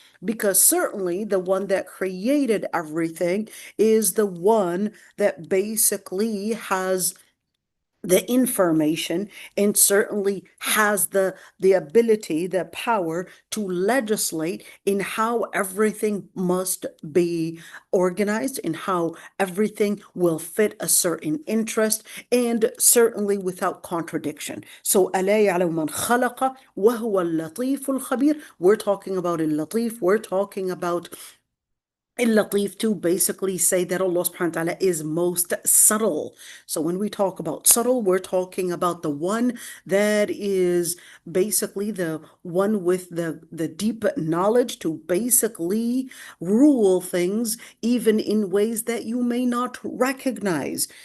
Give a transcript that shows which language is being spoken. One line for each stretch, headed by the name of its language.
English: Because certainly the one that created everything is the one that basically has the information and certainly has the ability, the power to legislate in how everything must be organized and how everything will fit a certain interest, and certainly without contradiction.
Arabic: So ألا يعلم من خلق وهو اللطيف الخبير.
English: We're talking about al-Latif, we're talking about al-Latif to basically say that Allah subhanahu wa ta'ala is most subtle. So when we talk about subtle, we're talking about the one that is basically the one with the deep knowledge to basically rule things even in ways that you may not recognize.